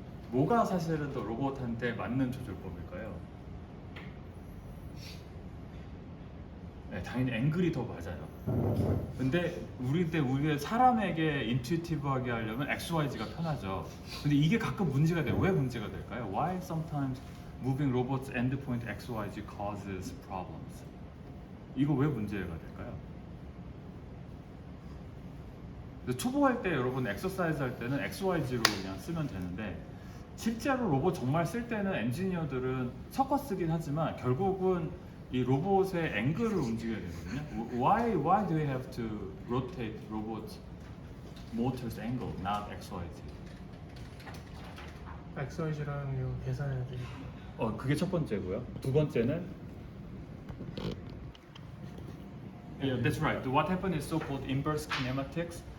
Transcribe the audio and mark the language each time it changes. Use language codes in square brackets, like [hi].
[ko] 뭐가 사실은 더 로봇한테 맞는 조절법일까요? 네, 당연히 앵글이 더 맞아요. 근데 우리가 사람에게 인투이티브하게 하려면 XYZ가 편하죠. 근데 이게 가끔 문제가 돼요. 왜 문제가 될까요? [en] Why sometimes moving robots endpoint XYZ causes problems? [ko] 이거 왜 문제가 될까요? 초보할 때 여러분 엑서사이즈 할 때는 XYZ로 그냥 쓰면 되는데 실제로 로봇 정말 쓸 때는 엔지니어들은 섞어 쓰긴 하지만 결국은 이 로봇의 앵글을 움직여야 되거든요. [en] Why do we have to rotate robot motor's angle, not XYZ? [ko] XYZ랑 이거 계산해야 되니까. 그게 첫 번째고요. 두 번째는 [en] Yeah, that's right. What happened is so-called inverse kinematics.